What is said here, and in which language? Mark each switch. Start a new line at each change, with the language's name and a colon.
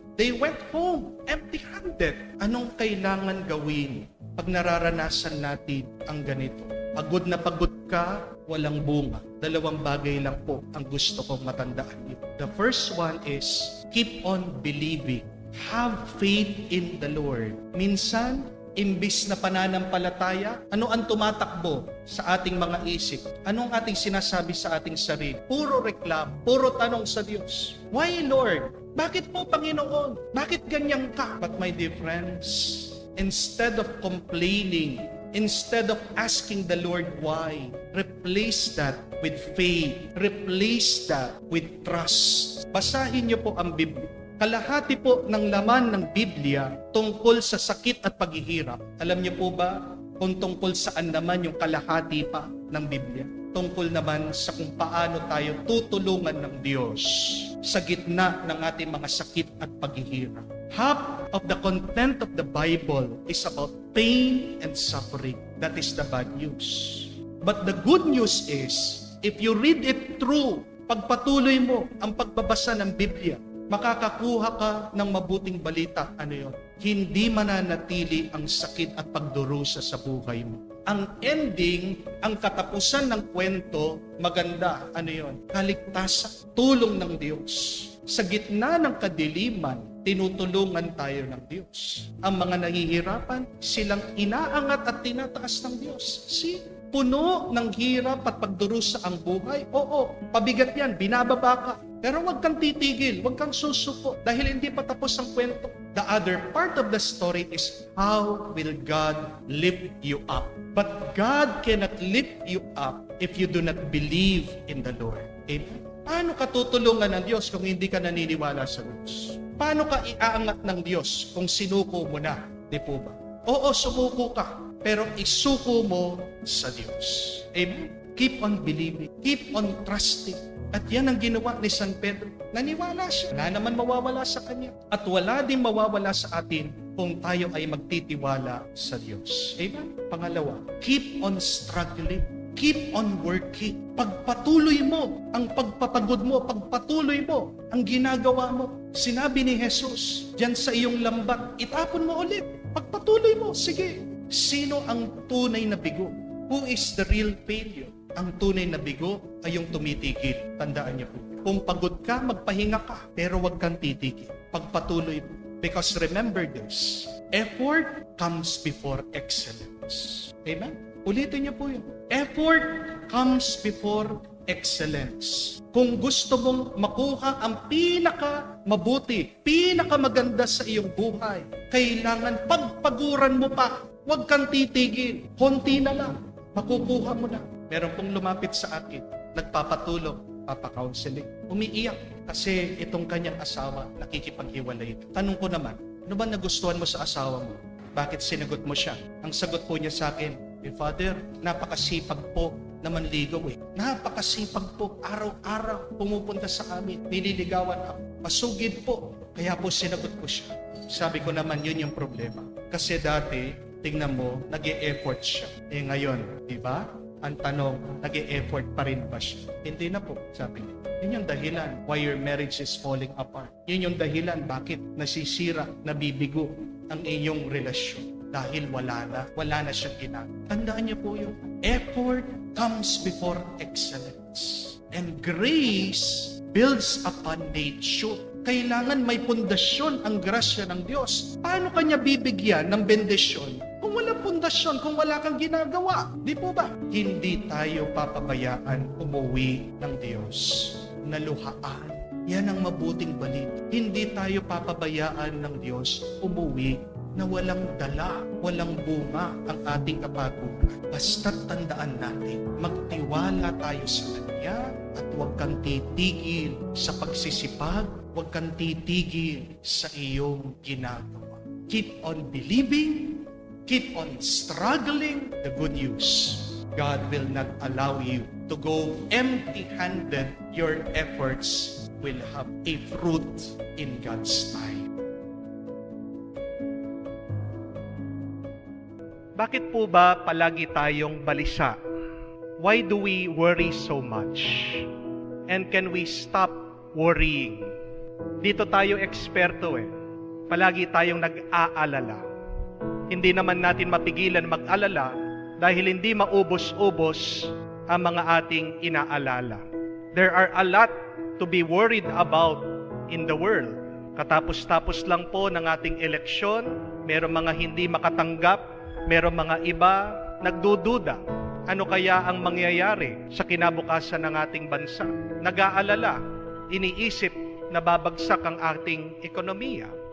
English: They went home empty-handed.
Filipino: Anong kailangan gawin pag nararanasan natin ang ganito? Pagod na pagod ka, walang bunga. Dalawang bagay lang po ang gusto kong matandaan dito.
English: The first one is, keep on believing. Have faith in the Lord.
Filipino: Minsan, imbis na pananampalataya, ano ang tumatakbo sa ating mga isip? Anong ating sinasabi sa ating sarili? Puro reklamo, puro tanong sa Diyos.
English: Why, Lord?
Filipino: Bakit po, Panginoon? Bakit ganyan ka?
English: But my dear friends, instead of complaining, instead of asking the Lord why, replace that with faith. Replace that with trust.
Filipino: Basahin niyo po ang Biblia. Kalahati po ng laman ng Biblia tungkol sa sakit at paghihirap. Alam niyo po ba kung tungkol saan naman yung kalahati pa ng Biblia? Tungkol naman sa kung paano tayo tutulungan ng Diyos sa gitna ng ating mga sakit at paghihirap.
English: Half of the content of the Bible is about pain and suffering. That is the bad news. But the good news is, if you read it through,
Filipino: pagpatuloy mo ang pagbabasa ng Biblia, makakakuha ka ng mabuting balita. Ano yun? Hindi mananatili ang sakit at pagdurusa sa buhay mo. Ang ending, ang katapusan ng kwento, maganda. Ano yun? Kaligtasan, tulong ng Diyos. Sa gitna ng kadiliman, tinutulungan tayo ng Diyos. Ang mga nahihirapan, silang inaangat at tinataas ng Diyos. See? Puno ng hirap at pagdurusa ang buhay. Oo, pabigat yan, binababa ka. Pero huwag kang titigil, huwag kang susuko dahil hindi pa tapos ang kwento.
English: The other part of the story is how will God lift you up? But God cannot lift you up if you do not believe in the Lord. Amen?
Filipino: Paano ka tutulungan ng Diyos kung hindi ka naniniwala sa Diyos? Paano ka iaangat ng Diyos kung sinuko mo na? Di po ba? Oo, sumuko ka, pero isuko mo sa Diyos. Amen?
English: Keep on believing. Keep on trusting.
Filipino: At yan ang ginawa ni San Pedro. Naniwala siya. Wala naman mawawala sa kanya. At wala din mawawala sa atin kung tayo ay magtitiwala sa Diyos. Amen? Pangalawa,
English: keep on struggling. Keep on working.
Filipino: Pagpatuloy mo ang pagpapagod mo, pagpatuloy mo ang ginagawa mo. Sinabi ni Jesus, diyan sa iyong lambat, itapon mo ulit. Pagpatuloy mo, sige. Sino ang tunay na bigo?
English: Who is the real failure?
Filipino: Ang tunay na bigo ay yung tumitigil. Tandaan niyo po. Kung pagod ka, magpahinga ka. Pero huwag kang titigil. Pagpatuloy mo.
English: Because remember this, effort comes before excellence. Amen?
Filipino: Ulitin niyo po yun.
English: Effort comes before excellence.
Filipino: Kung gusto mong makuha ang pinaka-mabuti, pinaka-maganda sa iyong buhay, kailangan pagpaguran mo pa. Huwag kang titigil. Konti na lang. Makukuha mo na. Meron pong lumapit sa akin, nagpapatulong,
English: papakounseling,
Filipino: umiiyak kasi itong kanyang asawa nakikipaghiwalay ito. Tanong ko naman, ano ba nagustuhan mo sa asawa mo? Bakit sinagot mo siya? Ang sagot po niya sa akin, Father, napakasipag po na manligaw eh. Napakasipag po, araw-araw pumupunta sa amin, nililigawan ako. Masugid po, kaya po sinagot ko siya. Sabi ko naman, yun yung problema. Kasi dati, tingnan mo, nag-e-effort siya. Eh ngayon, di ba? Ang tanong, nag-e-effort pa rin ba siya? Hindi na po, sabi niya. Yun yung dahilan
English: why your marriage is falling apart.
Filipino: Yun yung dahilan bakit nasisira, nabibigo ang inyong relasyon. Dahil wala na siyang ginagawa. Tandaan niyo po yung
English: effort comes before excellence. And grace builds upon nature.
Filipino: Kailangan may pundasyon ang grasya ng Diyos. Paano kanya bibigyan ng bendisyon kung wala pundasyon, kung wala kang ginagawa? Di po ba? Hindi tayo papabayaan umuwi ng Diyos na luhaan. Yan ang mabuting balita. Hindi tayo papabayaan ng Diyos umuwi na walang dala, walang bunga ang ating kapaturan. Basta't tandaan natin, magtiwala tayo sa Kanya at huwag kang titigil sa pagsisipag, huwag kang titigil sa iyong ginagawa.
English: Keep on believing, keep on struggling. The good news, God will not allow you to go empty-handed. Your efforts will have a fruit in God's time.
Filipino: Bakit po ba palagi tayong balisa?
English: Why do we worry so much? And can we stop worrying?
Filipino: Dito tayo eksperto Palagi tayong nag-aalala. Hindi naman natin mapigilan mag-alala dahil hindi maubos-ubos ang mga ating inaalala.
English: There are a lot to be worried about in the world.
Filipino: Katapos-tapos lang po ng ating eleksyon, merong mga hindi makatanggap, merong mga iba nagdududa. Ano kaya ang mangyayari sa kinabukasan ng ating bansa? Nag-aalala, iniisip na babagsak ang ating ekonomiya.